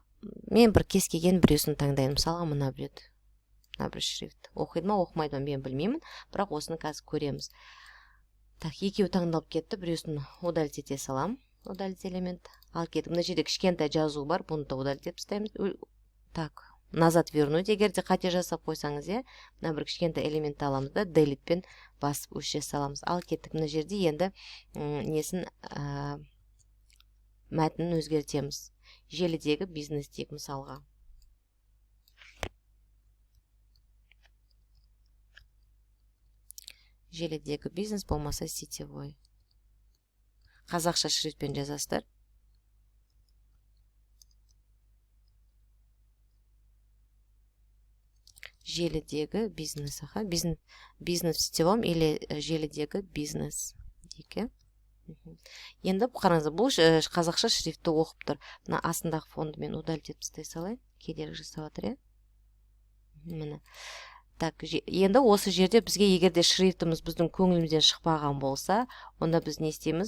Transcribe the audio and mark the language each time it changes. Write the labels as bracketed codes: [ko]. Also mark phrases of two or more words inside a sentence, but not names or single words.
[kk] Мен бір кез келген біреусін таңдаймын. Мысалға мына бір шрифт. Оқиды ма, оқымайды ма, мен білмеймін, бірақ осыны қазір көреміз. Так, екеуі таңдалып кетті, біреусін удалить ете салам. [ru] Удалить элемент. [kk] Ал кетіп, мына жерде кішкентай жазу бар, бұны да удалить етіп тастаймыз. [ru] Так, назад вернуть, [kk] егерде қате жасап қойсаңыз, иә, мына бір кішкентай элементті аламыз да, delete пен басып өшіре саламыз. Ал кеттік, мына жерде енді несін мәтінін өзгертеміз. Желідегі бизнес дейік мысалға. Желідегі бизнес болмаса сетевой. Қазақша шрифтпен жазасыздар. Желідегі бизнес, [ru] бизнес в сетевом [kk] или желідегі бизнес дейік. Енді қараңыздар, бұл қазақша шрифтті оқып тұр. Мына астындағы фонды мен удалить етіп тастай салайын. Кедергі жасап жатыр, иә? Міне. Так, енді осы жерде бізге егерде шрифтіміз біздің көңілімізден шықпаған болса, онда біз не істейміз?